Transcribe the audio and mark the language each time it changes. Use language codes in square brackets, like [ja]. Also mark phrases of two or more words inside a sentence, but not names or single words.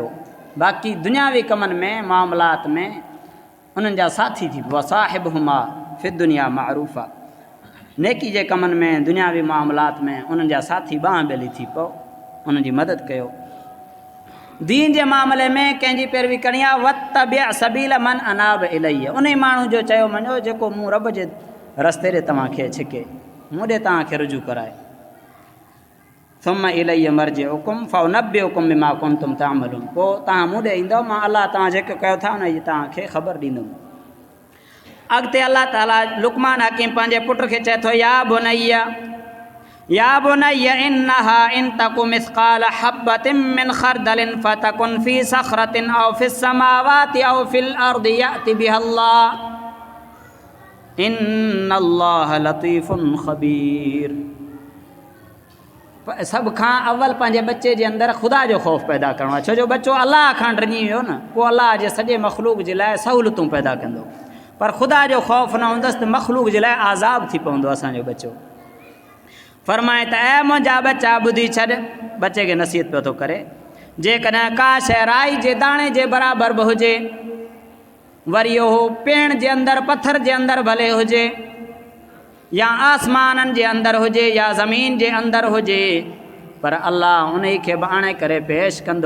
[sd] बाक़ी दुनियावी कमनि में, मामलात में उन्हनि जा साथी थी, [ar] وصاحبهما في الدنيا معروفا, [sd] नेकी जे कमनि में, दुनियावी मामलात में उन्हनि जा साथी बांह ॿेली थी पओ, उन्हनि जी मदद कयो। दीन जे मामले में कंहिंजी पैरवी करणी आहे, [ar] واتبع سبيل من أناب إلي, [sd] उन माण्हू जो चयो मञो जेको मूं रब जे रस्ते ॾे तव्हांखे छिके, मूं ॾे तव्हांखे रुजू कराए। [ar] ثم إلي مرجعكم فأنبئكم بما كنتم تعملون, [sd] पोइ तव्हां मूं ॾे ईंदव, मां अलाह तव्हां जेको कयो था उन जी तव्हांखे ख़बर ॾींदुमि। अॻिते अलाह ताला लुकमान हकीम पंहिंजे पुट खे चए थो, [ar] يا بني إنها إن تك مثقال حبة من خردل فتكن في صخرة أو في السماوات أو في الأرض يأت بها الله إن الله لطيف خبير. [sd] सभ खां अव्वल पंहिंजे बच्चे जे अंदरि ख़ुदा जो ख़ौफ़ पैदा करिणो आहे, छो जो बच्चो अलाह खां डिॼी वियो न, पोइ अलाह जे सॼे मख़लूक जे लाइ सहूलियतूं पैदा कंदो। पर ख़ुदा जो ख़ौफ़ न हूंदसि त मख़लूक जे लाइ आज़ाब थी पवंदो असांजो बच्चो। फरमाए त ऐं मुंहिंजा बच्चा ॿुधी छॾ, बच्चे खे नसीहत पियो थो करे, जेकॾहिं का शइ राई जे दाणे जे बराबरि बि हुजे, वरी उहो पेण जे अंदरि, पथर जे अंदरि भले हुजे, या आसमाननि जे अंदरि हुजे, या ज़मीन जे अंदरि हुजे, पर अल्लाह उन खे बि आणे करे पेश कंदो।